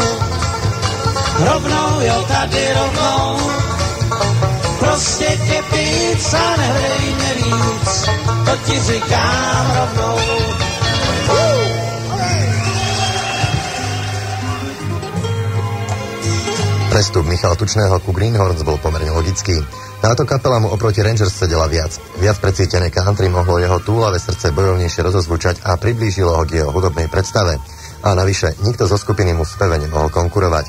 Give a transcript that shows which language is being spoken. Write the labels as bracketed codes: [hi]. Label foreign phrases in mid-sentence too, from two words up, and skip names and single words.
[cs] Rovnou, jo tady rovnou. Prostě tě pít a nehledej mě víc, to ti říkám rovnou. [sk] Prestup Michala Tučného ku Greenhorns bol pomerne logický. Táto kapela mu oproti Rangers sedela viac. Viac precítené country mohlo jeho túlavé srdce bojovnejšie rozozvučať a priblížilo ho k jeho hudobnej predstave. A navyše, nikto zo skupiny mu v speve nemohol konkurovať.